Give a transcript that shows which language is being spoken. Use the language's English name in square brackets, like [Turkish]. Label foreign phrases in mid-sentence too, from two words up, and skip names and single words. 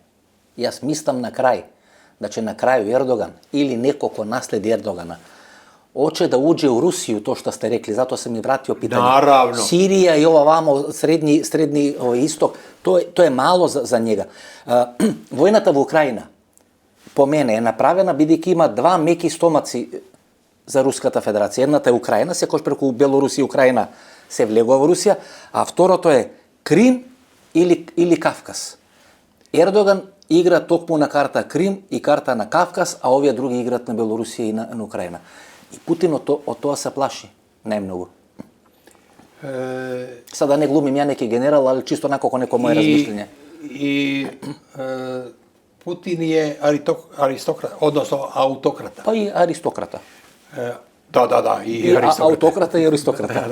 [Macedonian] Јас мислам на крај, [Serbian] da će na kraju Erdogan ili neko ko nasledi Erdogana hoće da uđe u Rusiju, to što ste rekli, zato sam mi vratio pitanje. Naravno. Sirija i ova vamo, srednji istok, to je malo za njega. [Macedonian] Војната во Украина, по мене, е направена, бидејќи има два меки стомаци за Руската федерација. Едната е Украина, секој преку Белорусија и Украина се влегува во Русија, а второто е Крим или Кавказ. Ердоган игра токму на карта Крим и карта на Кавказ, а овие други играат на Белорусија и на Украина. И Путин од тоа се плаши најмногу. [Serbian] Sada ne glumim ja neki general, ali čisto onako ko neko moje razmišljenje. Putin je aristokrat, odnosno autokrata. Pa i aristokrata. Da, i aristokrata. Autokrata i aristokrata.